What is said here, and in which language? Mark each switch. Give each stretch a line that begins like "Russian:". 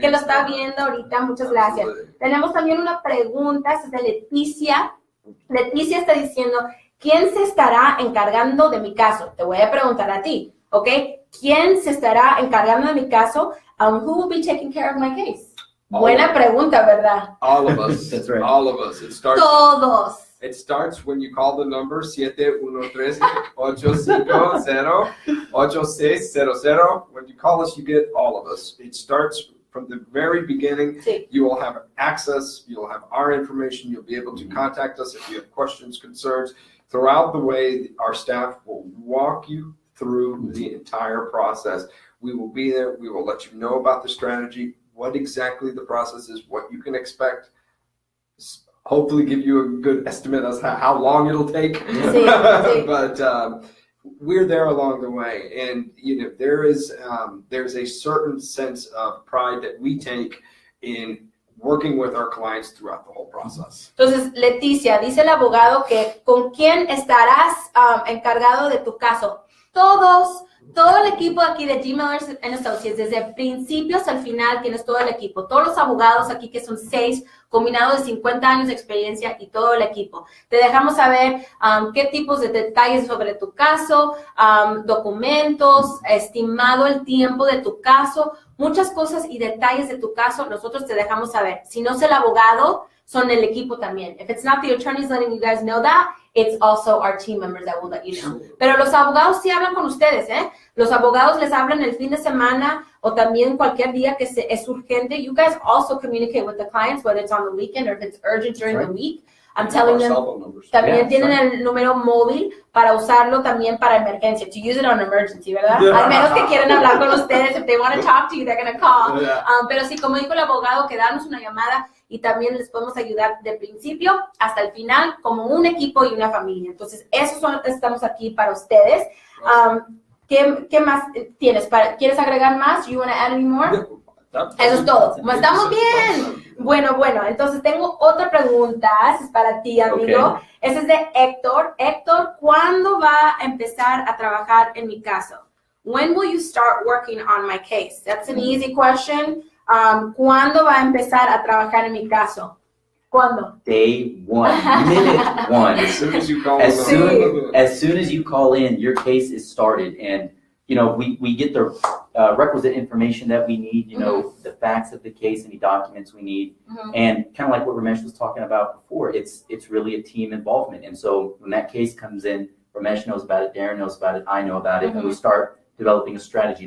Spanish: que lo está viendo ahorita. Muchas gracias.
English: Absolutely.
Spanish: Tenemos también una pregunta, esta es de Leticia. Leticia está diciendo, ¿quién se estará encargando de mi caso? Te voy a preguntar a ti, ¿ok? ¿Quién se estará encargando de mi caso?
English: Who will be taking care of my case?
Spanish: Buena pregunta, ¿verdad?
English: All of us. That's right. All of us.
Spanish: Todos.
English: It starts when you call the number 713-850-8600. When you call us, you get all of us. It starts from the very beginning.
Spanish: Sí.
English: You will have access. You'll have our information. You'll be able to contact us if you have questions, concerns. Throughout the way, our staff will walk you through the entire process. We will be there. We will let you know about the strategy, what exactly the process is, what you can expect. Hopefully give you a good estimate as to how long it'll take.
Spanish: Sí, sí.
English: But we're there along the way. And, you know, there's a certain sense of pride that we take in working with our clients throughout the whole process.
Spanish: Entonces, Leticia, dice el abogado que ¿con quién estarás encargado de tu caso? Todo el equipo aquí de Gmail and Associates, desde el principio hasta el final tienes todo el equipo, todos los abogados aquí que son 6, combinados de 50 años de experiencia y todo el equipo. Te dejamos saber qué tipos de detalles sobre tu caso, documentos, estimado el tiempo de tu caso, muchas cosas y detalles de tu caso, nosotros te dejamos saber. Si no es el abogado, son el equipo también.
English: If it's not the attorneys letting you guys know that, it's also our team members that will let you know.
Spanish: Pero los abogados sí hablan con ustedes, ¿eh? Los abogados les hablan el fin de semana o también cualquier día que es urgente.
English: You guys also communicate with the clients, whether it's on the weekend or if it's urgent during the week. I'm telling them,
Spanish: también tienen el número móvil para usarlo también para emergencia,
English: to use it on emergency,
Spanish: ¿verdad? Al menos que quieran hablar con ustedes,
English: if they want to talk to you, they're going to call.
Spanish: Pero sí, como dijo el abogado, que darnos una llamada y también les podemos ayudar del principio hasta el final como un equipo y una familia. Entonces, estamos aquí para ustedes. ¿Qué más tienes? ¿Quieres agregar más?
English: You want to add any more?
Spanish: Eso es todo. ¿Estamos bien? Bueno, entonces tengo otra pregunta, es para ti, amigo.
English: Okay.
Spanish: Ese es de Héctor. Héctor, ¿cuándo va a empezar a trabajar en mi caso?
English: When will you start working on my case? That's an easy question.
Spanish: ¿Cuándo va a empezar a trabajar en mi caso? ¿Cuándo?
English: Day one, minute one. As soon as you call As us. soon as you call in, your case is started, and you know we get the requisite information that we need. You know, the facts of the case, any documents we need, and kind of like what Ramesh was talking about before. It's really a team involvement, and so when that case comes in, Ramesh knows about it, Darren knows about it, I know about it, and we start developing a strategy.